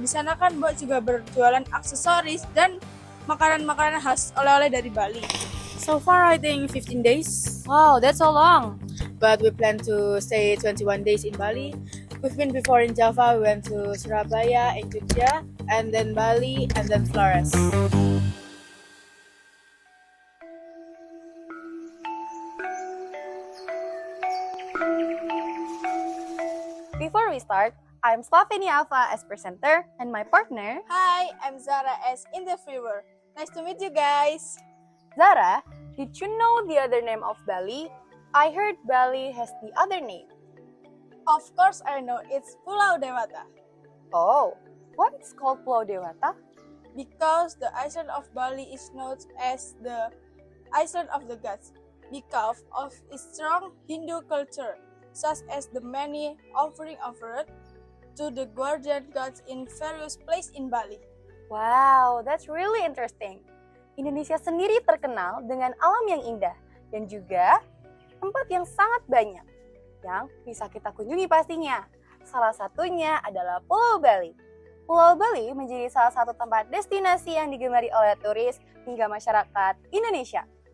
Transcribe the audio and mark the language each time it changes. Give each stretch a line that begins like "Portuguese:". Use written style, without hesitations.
Indonesian: Di sana kan Mbok juga berjualan aksesoris dan makanan-makanan khas oleh-oleh dari Bali.
English: So far, I think 15 days, Wow, that's so long. but we plan to stay 21 days in Bali. We've been before in Java, we went to Surabaya and Jogja, and then Bali, and then Flores. Before we start, I'm Slovenia Alpha as presenter and my partner, Hi, I'm Zara as in the Freewer. Nice to meet you guys. Zara. Did you know the other name of Bali? I heard Bali has the other name. Of course I know it's Pulau Dewata Oh, what is called Pulau Dewata? because the island of Bali is known as the island of the gods because of its strong Hindu culture, such as the many offering offered to the guardian gods in various places in Bali. Wow, that's really interesting.
Indonesian: Indonesia sendiri terkenal dengan alam yang indah dan juga tempat yang sangat banyak yang bisa kita kunjungi pastinya. Salah satunya adalah Pulau Bali. Pulau Bali menjadi salah satu tempat destinasi yang digemari oleh turis hingga masyarakat Indonesia.